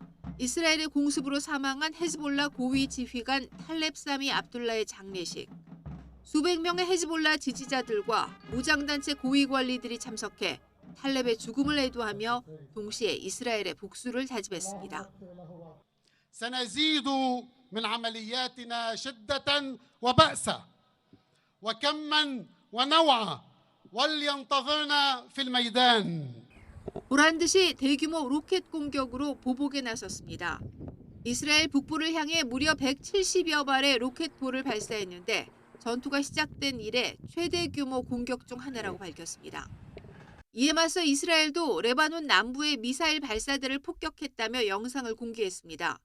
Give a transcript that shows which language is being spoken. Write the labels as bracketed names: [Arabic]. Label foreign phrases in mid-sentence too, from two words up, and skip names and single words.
[Korean] 이스라엘의 공습으로 사망한 헤즈볼라 고위 지휘관 탈렙 사미 압둘라의 장례식. 수백 명의 헤즈볼라 지지자들과 무장단체 고위 관리들이 참석해 탈렙의 죽음을 애도하며 동시에 이스라엘의 복수를 다짐했습니다. [Arabic] سنزيد من عملياتنا شدة وبأسا وكما ونوعا ولينتظرنا في الميدان. [Korean] 보란 듯이 대규모 로켓 공격으로 보복에 나섰습니다. 이스라엘 북부를 향해 무려 170여 발의 로켓포를 발사했는데 전투가 시작된 이래 최대 규모 공격 중 하나라고 밝혔습니다. 이에 맞서 이스라엘도 레바논 남부의 미사일 발사대를 폭격했다며 영상을 공개했습니다.